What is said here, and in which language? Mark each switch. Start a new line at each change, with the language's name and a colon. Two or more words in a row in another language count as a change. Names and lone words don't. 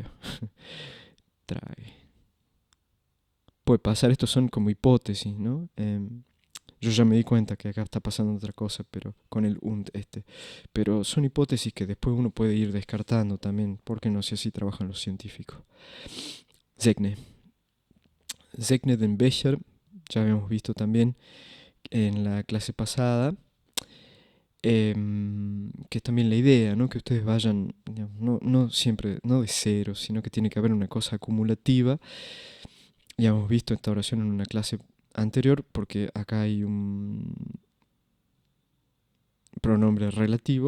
Spanish: Trae. Puede pasar, estos son como hipótesis, ¿no? Yo ya me di cuenta que acá está pasando otra cosa, pero con el und este. Pero son hipótesis que después uno puede ir descartando también, porque no sé si trabajan los científicos. Zegne.
German: Zegne den Becher,
Spanish: ya habíamos visto también en la clase pasada, que es también la idea, ¿no? Que ustedes vayan, digamos, no siempre, no de cero, sino que tiene que haber una cosa acumulativa. Ya hemos visto esta oración en una clase anterior, porque acá hay un pronombre relativo.